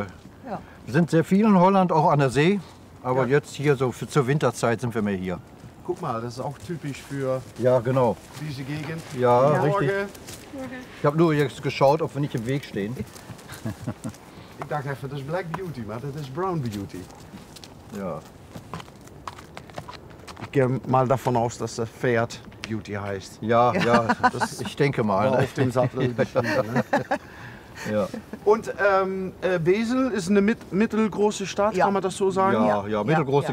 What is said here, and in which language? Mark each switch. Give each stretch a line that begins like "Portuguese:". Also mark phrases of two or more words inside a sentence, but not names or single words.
German: sind sehr viel in Holland, auch an der See. Aber jetzt hier so zur Winterzeit sind wir mehr hier. Guck mal, das ist auch typisch für Ja, genau. diese Gegend. Ja, Guten richtig. Morgen. Ich habe nur jetzt geschaut, ob wir nicht im Weg stehen. Ich dachte even, das is Black Beauty,
Dutch: maar dat is
German: Brown Beauty. Ja. Ich gehe mal davon aus, dass das Pferd Beauty heißt. Ja, das, ich denke mal. Aber Ne? auf dem Sattel. ne? Ja. Und Wesel ist eine mittelgroße Stadt, Ja. kann man das so sagen? Ja, mittelgroße